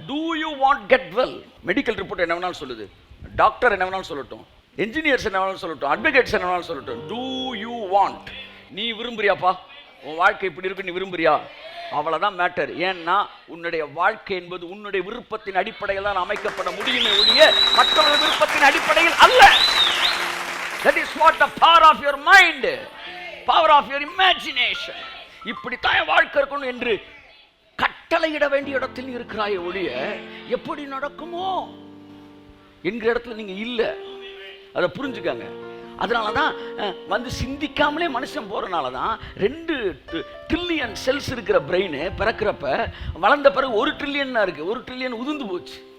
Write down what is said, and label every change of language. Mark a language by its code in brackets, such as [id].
[en] Do you want get well? [ta] Medical report என்ன வேணாலும் சொல்லுது, டாக்டர் என்ன வேணாலும் சொல்லட்டும், என்ஜினியர்ஸ் என்ன வேணாலும் சொல்லட்டும், அட்வொகேட்ஸ் என்ன வேணாலும் சொல்லட்டும். [en] Do you want? [ta] நீ விரும்புறியாப்பா? உன் வாழ்க்கை இப்படி இருக்கு, நீ விரும்புறியா? அவ்வளோதான் மேட்டர். ஏன்னா உன்னுடைய வாழ்க்கை என்பது உன்னுடைய விருப்பத்தின் அடிப்படையில் தான் அமைக்கப்பட முடியுமே ஒழிய மற்றவர்கள் விருப்பத்தின் அடிப்படையில் அல்ல. [en] That is what the power of your mind, power of your imagination. [ta] இப்படித்தான் என் வாழ்க்கை இருக்கணும் என்று கட்டளையிட வேண்டிய இடத்தில் இருக்கிறாய் ஒழிய எப்படி நடக்குமோ என்கிற இடத்துல நீங்க இல்லை. அதை புரிஞ்சுக்காங்க. அதனால தான் சிந்திக்காமலே மனுஷன் போகிறனால தான் 2 ட்ரில்லியன் செல்ஸ் இருக்கிற பிரெயின் பிறக்கிறப்ப வளர்ந்த பிறகு 1 ட்ரில்லியன் இருக்குது. 1 ட்ரில்லியன் உதிர்ந்து போச்சு.